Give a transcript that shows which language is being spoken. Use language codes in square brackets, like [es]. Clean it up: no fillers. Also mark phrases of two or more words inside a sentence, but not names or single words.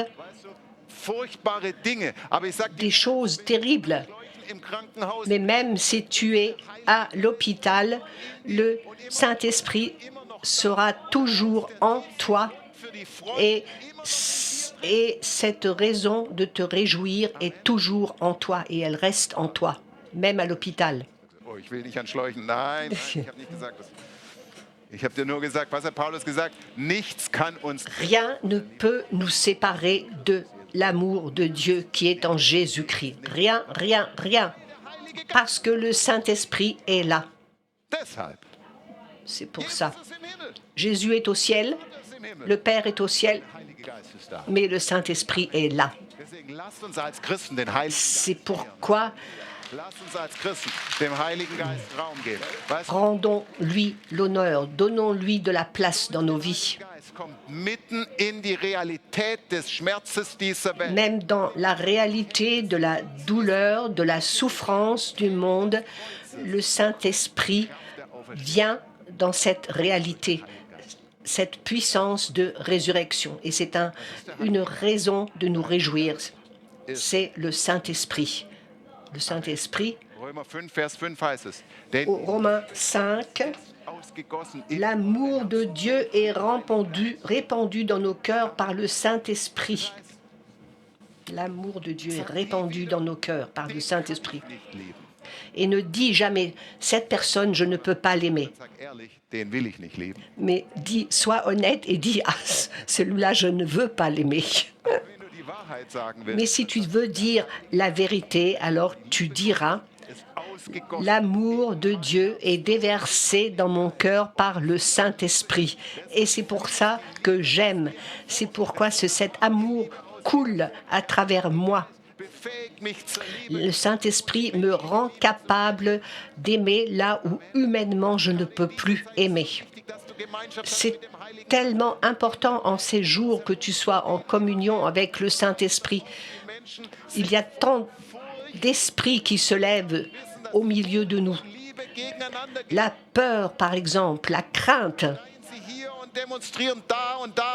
[de] furchtbare Dinge. Aber ich sage [fr] des choses terribles. [de] im Krankenhaus, [fr] Mais même si tu es à l'hôpital, le Saint-Esprit sera toujours en toi [de] für die Freude [fr] et cette raison de te réjouir est toujours en toi et elle reste en toi, même à l'hôpital. [de] Oh, ich will nicht an Schläuchen. Nein, ich habe nicht gesagt das. Ich habe dir nur gesagt, was hat Paulus gesagt? Nichts kann uns [fr] Rien ne peut nous séparer de l'amour de Dieu qui est en Jésus-Christ. Rien, rien, rien. Parce que le Saint-Esprit est là. [de] deshalb. [fr] C'est pour ça. [de] Jesus ist im Himmel. [fr] Jésus est au ciel, [de] Jesus ist im Himmel. [fr] le Père est au ciel, [de] Der Heilige Geist ist da. [fr] mais le Saint-Esprit est là. [de] Deswegen lasst uns als Christen den Heiligen [fr] C'est pourquoi [de] Lasst uns als Christen dem Heiligen Geist Raum geben. Weißt du, [fr] rendons-lui l'honneur, donnons-lui de la place dans nos vies. [de] der Geist kommt mitten in die Realität des Schmerzes dieser Welt. [fr] Même dans la réalité de la douleur, de la souffrance du monde, le Saint-Esprit vient dans cette réalité, cette puissance de résurrection. Et c'est une raison de nous réjouir. C'est le Saint-Esprit. Le Saint-Esprit, [de] Römer 5, Vers 5 heißt es, denn [fr] Au Romains 5, [de] ausgegossen in [fr] l'amour de Dieu est répandu dans nos cœurs par le Saint-Esprit. L'amour de Dieu est répandu dans nos cœurs par le Saint-Esprit. [de] nicht lieben. [fr] Et ne dis jamais, cette personne, je ne peux pas l'aimer. [de] Sag ehrlich, den will ich nicht lieben. [fr] Mais dis, sois honnête et dis, ah, celui-là, je ne veux pas l'aimer. [de] Wenn du die Wahrheit sagen willst, [fr] Mais si tu veux dire la vérité, alors tu diras, [de] ist ausgegossen. [fr] l'amour de Dieu est déversé dans mon cœur par le Saint-Esprit. Et c'est pour ça que j'aime. C'est pourquoi cet amour coule à travers moi. [de] Befähigt mich zur Liebe. [fr] Le Saint-Esprit me rend capable d'aimer là où humainement je ne peux plus aimer. [de] Dass du Gemeinschaft hast [fr] C'est [de] mit dem Heiligen [fr] tellement important en ces jours que tu sois en communion avec le Saint-Esprit. [de] Menschen. [fr] Il y a tant d'esprits qui se lèvent au milieu de nous. [de] Liebe gegeneinander [fr] La peur, par exemple, la crainte. [de] sie hier und demonstrieren da und da.